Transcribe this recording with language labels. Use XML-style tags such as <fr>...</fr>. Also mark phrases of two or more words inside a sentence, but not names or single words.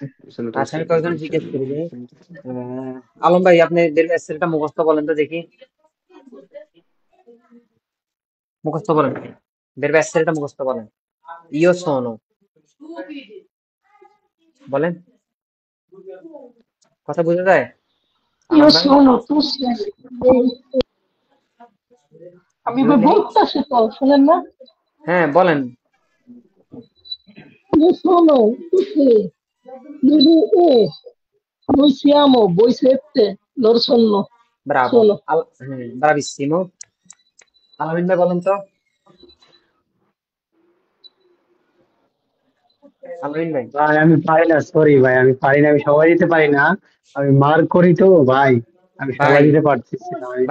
<bn>আচ্ছা, আমি কয়েকজন জিজ্ঞেস করি যে, আলম ভাই আপনি বেরবে এসছেটা মুখস্থ বলেন তো দেখি, মুখস্থ বলেন, বেরবে এসছেটা মুখস্থ বলেন।</bn> <it>Io sono,</it> <bn>বলেন, কথা বুঝা যায়</bn> <it>Io</it> <bn>আলম ভাই?</bn> <it>sono, tu sei.</it> <bn>আমি</bn> <it>Lui è,</it> <bn>বলতেছি তো, শোনেন না? হ্যাঁ বলেন।</bn> <it>Io sono, tu sei. Lui è. Noi siamo, voi siete, loro sono.</it> <bn>ব্রাভো,</bn> <it>Sono.</it> <bn>ব্রাভিসিমো। আলামিন ভাই বলেন তো, আলামিন ভাই। ভাই আমি পারি না, সরি ভাই, আমি পারি না, আমি সবাই দিতে পারি না। আমি মার করি তো ভাই, আমি সবাই ভাই, দিতে পারতেছি না ভাই।</bn>